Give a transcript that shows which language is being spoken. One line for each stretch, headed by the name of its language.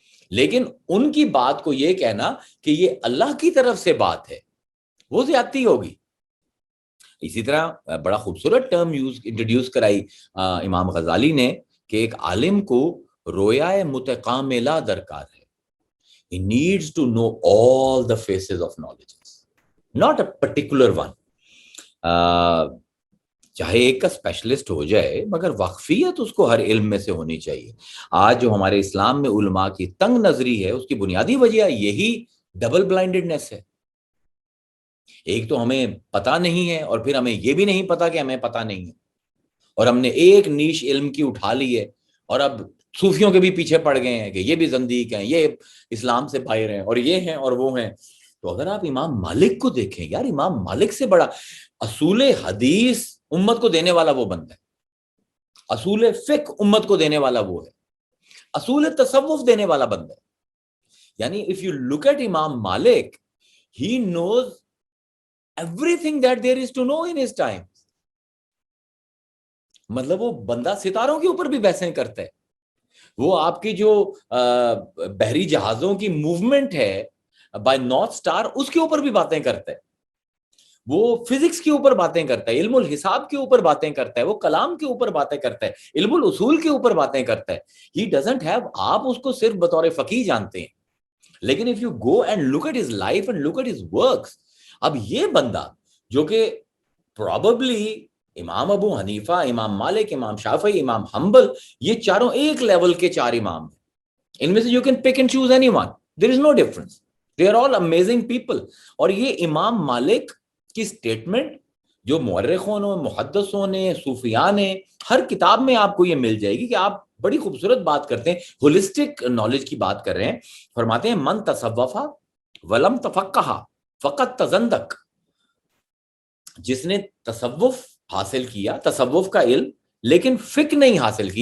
Urdu: لیکن ان کی بات کو یہ کہنا کہ یہ اللہ کی طرف سے بات ہے وہ زیادتی ہوگی. اسی طرح بڑا خوبصورت ٹرم انٹروڈیوس کرائی امام غزالی نے کہ ایک عالم کو رویا متکاملہ درکار ہے.
English: He needs to know all the faces of knowledge, not a particular one.
Urdu: چاہے ایک کا اسپیشلسٹ ہو جائے مگر واقفیت اس کو ہر علم میں سے ہونی چاہیے. آج جو ہمارے اسلام میں علماء کی تنگ نظری ہے اس کی بنیادی وجہ یہی ڈبل بلائنڈڈنیس ہے. ایک تو ہمیں پتہ نہیں ہے اور پھر ہمیں یہ بھی نہیں پتا کہ ہمیں پتہ نہیں ہے, اور ہم نے ایک نیش علم کی اٹھا لی ہے اور اب صوفیوں کے بھی پیچھے پڑ گئے ہیں کہ یہ بھی زندیق ہیں, یہ اسلام سے باہر ہیں, اور یہ ہیں اور وہ ہیں. تو اگر آپ امام مالک کو دیکھیں, یار امام مالک سے بڑا اصول حدیث امت کو دینے والا وہ بندہ ہے, اصول فقہ امت کو دینے والا وہ ہے, اصول تصوف دینے والا بندہ ہے. یعنی
English: if you look at Imam Malik, he knows everything that there is to know in his time.
Urdu: مطلب وہ بندہ ستاروں کے اوپر بھی بحثیں کرتا ہے, وہ آپ کی جو بحری جہازوں کی موومنٹ ہے بائی نارتھ سٹار اس کے اوپر بھی باتیں کرتا ہے, وہ فزکس کے اوپر باتیں کرتا ہے, علم الحساب کے اوپر باتیں کرتا ہے, وہ کلام کے اوپر باتیں کرتا ہے, علم الاصول کے اوپر باتیں کرتا ہے.
English: He doesn't have,
Urdu: آپ اس کو صرف بطور فقیہ جانتے ہیں, لیکن
English: if you go and look at his life and look at his works,
Urdu: اب یہ بندہ جو کہ probably امام ابو حنیفہ, امام مالک, امام شافعی, امام حنبل, یہ چاروں ایک لیول کے چار امام ہیں. ان میں سے
English: you can pick and choose anyone, there is no difference, they are all amazing people.
Urdu: اور یہ امام مالک کی سٹیٹمنٹ جو مورخوں نے, محدثوں نے, صوفیاء نے, ہر کتاب میں آپ کو یہ مل جائے گی کہ آپ بڑی خوبصورت بات کرتے ہیں, ہولسٹک نالج کی بات کر رہے ہیں. فرماتے ہیں
Arabic: من تصوف ولم تفقہ فقط تزندق,
Urdu: جس نے تصوف حاصل کیا, تصوف کا علم, لیکن فقہ نہیں حاصل کی.